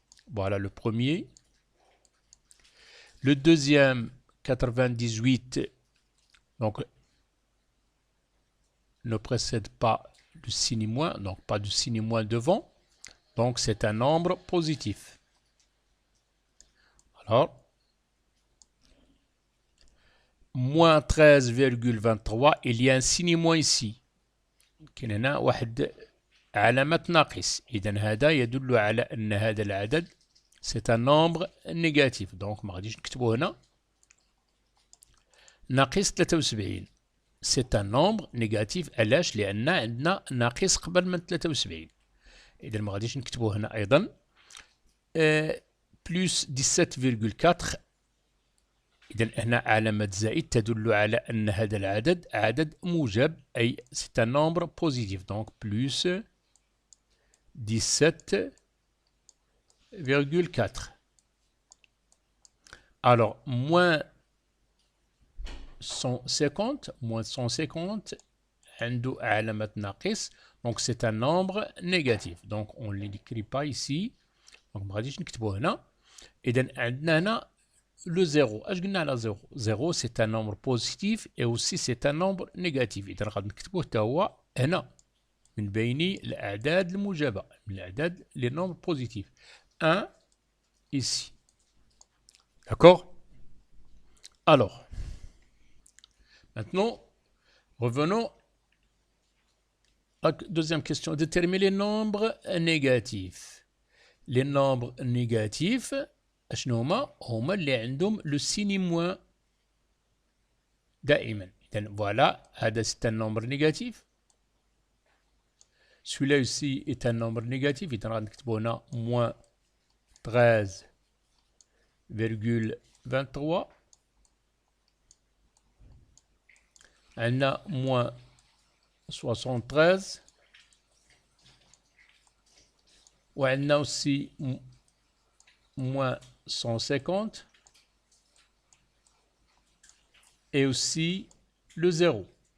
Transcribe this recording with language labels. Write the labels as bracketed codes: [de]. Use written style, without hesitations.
[fr] Voilà le premier. Le deuxième, 98, donc ne précède pas le signe moins, donc pas de signe moins devant. Donc, c'est un nombre positif. Alors, moins 13,23, il y a un signe moins ici. [ar] كأننا واحد علامة ناقص. إذن هذا يدل على أن هذا العدد [fr] c'est un nombre négatif. [ar] Donc ما غاديش نكتبو هنا ناقص 73. [fr] C'est un nombre négatif. [ar] علاش؟ لأن عندنا ناقص قبل من 73. إذن ما غاديش نكتبو هنا أيضا plus 17,4. إذن هنا علامة زائد تدل على أن هذا العدد عدد موجب أي [fr] c'est un nombre positif. Donc plus 17,4. Alors moins 150 [ar] عنده علامة ناقص. [fr] Donc c'est un nombre négatif. Donc on ne l'écrit pas ici. [ar] Donc ما غاديش نكتبو هنا. إذن عندنا هنا le 0. اش قلنا على 0؟ [fr] 0 c'est un nombre positif et aussi c'est un nombre négatif. [ar] إذا غادي نكتبوه حتى هو هنا من بين الأعداد الموجبة، من الأعداد [fr] les nombres positifs. 1 ici. D'accord? Alors, maintenant, revenons à la deuxième question. Déterminer les nombres négatifs. Les nombres négatifs [ar] شنو هما اللي عندهم لو سيني موان دائما. إذن فوالا هذا [fr] c'est un nombre négatif. Celui-là aussi est un nombre négatif. [ar] إذن غادي نكتبو هنا moins 13,23. [fr] عندنا moins 73 وعندنا aussi moins 150 et aussi le 0.